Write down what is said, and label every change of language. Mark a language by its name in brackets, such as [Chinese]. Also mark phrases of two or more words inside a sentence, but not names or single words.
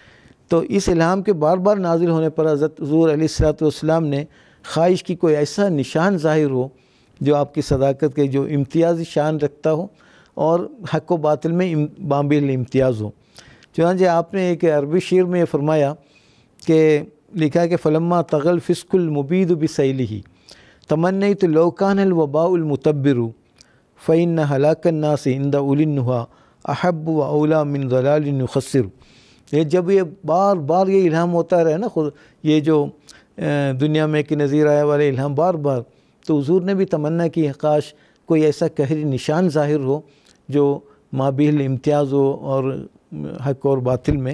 [Urdu] تو اس الہام کے بار بار نازل ہونے پر حضرت حضور [Arabic] علیہ الصلاۃ والسلام [Urdu] نے خواہش کی کوئی ایسا نشان ظاہر ہو جو آپکی صداقت کے جو امتیازی شان رکھتا ہو اور حق و باطل میں بابل امتیاز ہو. چنانچہ آپنے ایک عربی شعر میں فرمایا کہ لکھا کہ [Arabic] فلما تغل فسق المبيد بسيله تمنيت لو كان الوباء المتبر فإن هلاك الناس عند أولي النهى أحب وأولى من ضلال يخسر. [Urdu] یہ جب یہ بار بار یہ الہام ہوتا رہے نا، خود یہ جو دنیا میں کہ نذیر آیا والے الہام بار بار، تو حضور نے بھی تمنا کی کاش کوئی ایسا قہری نشان ظاہر ہو جو مابل امتیاز ہو اور حق اور باطل میں.